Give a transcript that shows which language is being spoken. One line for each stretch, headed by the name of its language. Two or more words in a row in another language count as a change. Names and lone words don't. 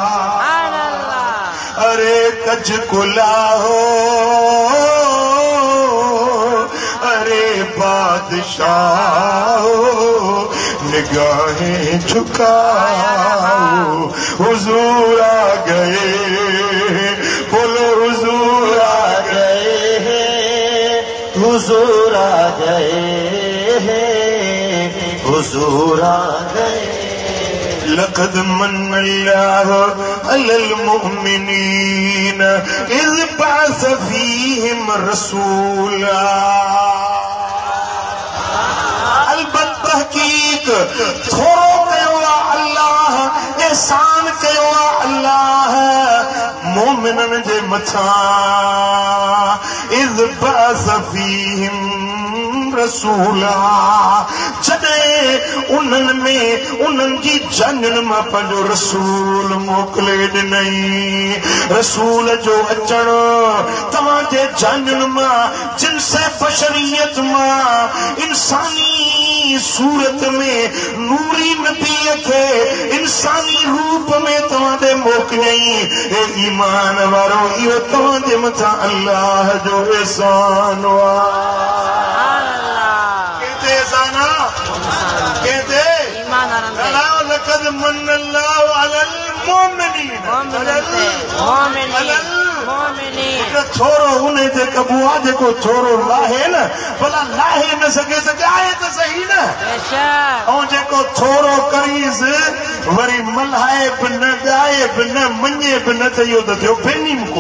Urdu: ارے کج کلاہ ہو، ارے بادشاہ ہو، نگاہیں جھکاؤ حضور آ گئے، بولو حضور آ گئے، حضور آ گئے، حضور آ گئے.
Arabic: لقد من الله على المؤمنين إذ بعث فيهم رسولا.
Sindhi: अलबत्ता तहक़ीक़ थोरो कयो आहे अल्लाह, एहसान कयो आहे अल्लाह मोमिननि जे मथां।
Arabic: إذ بعث فيهم رسولا,
Sindhi: जॾहिं उन्हनि में उन्हनि जी जाननि मां पंहिंजो रसूल मोकिले ॾिनई। रसूल जो अचणु तव्हांजे जाननि मां जिन्स बशरियत मां इंसानी सूरत में नूरी नबीअ खे इंसानी रूप में तव्हांखे मोकिलियई। हे ईमान वारो, इहो तव्हांजे मथां अल्लाह जो एहसान आहे।
Arabic: لقد من الله على المؤمنين,
Sindhi: थोरो उन जे कबू आहे जेको थोरो लाहे न, भला लाहे न सघे आहे त सही न। ऐं जेको थोरो करीस वरी मल्हाए बि न, ॻाए बि न, मञे बि न, त इहो त थियो बेनीमको।